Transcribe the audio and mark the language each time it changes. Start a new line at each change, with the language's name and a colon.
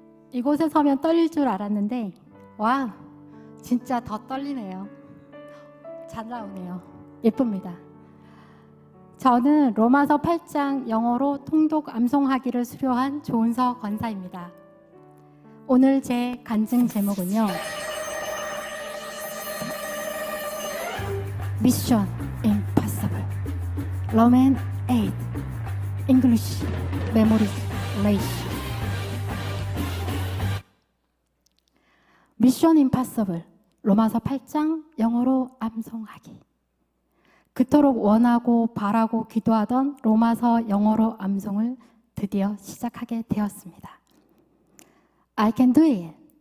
Korean: 이곳에 서면 떨릴 줄 알았는데 와, 진짜 더 떨리네요. 잘 나오네요. 예쁩니다. 저는 로마서 8장 영어로 통독 암송하기를 수료한 조은서 권사입니다. 오늘 제 간증 제목은요,
English: Mission Impossible Roman 8 English Memorization.
Korean: 미션 임파서블 로마서 8장 영어로 암송하기. 그토록 원하고 바라고 기도하던 로마서 영어로 암송을 드디어 시작하게 되었습니다.
English: I can do it.